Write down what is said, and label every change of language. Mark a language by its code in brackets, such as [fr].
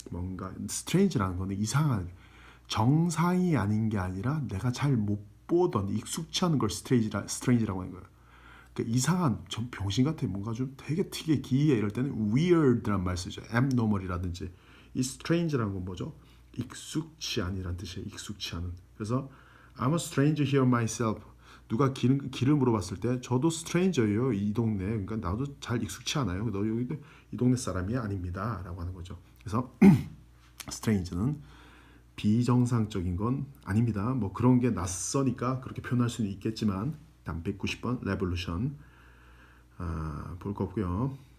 [ko] 뭔가 strange라는 거는 이상한 정상이 아닌 게 아니라 내가 잘 못 보던 익숙치 않은 걸 strange라고 하는 거예요. 그러니까 이상한 좀 병신 같아. 뭔가 좀 되게 특이해 기이해 이럴 때는 weird란 말 쓰죠. abnormal이라든지 이 strange라는 건 뭐죠? 익숙치 않이란 뜻이에요. 익숙치 않은. [en] 그래서 I'm a stranger here myself. [ko] 누가 길을 물어봤을 때 저도 stranger예요. 이 동네. 그러니까 나도 잘 익숙치 않아요. 너 여기 이 동네 사람이 아닙니다. 라고 하는 거죠. 그래서 strange는 비정상적인 건 아닙니다. 뭐 그런 게 낯서니까 그렇게 표현할 수는 있겠지만 다음 190번 revolution 볼 거 없고요.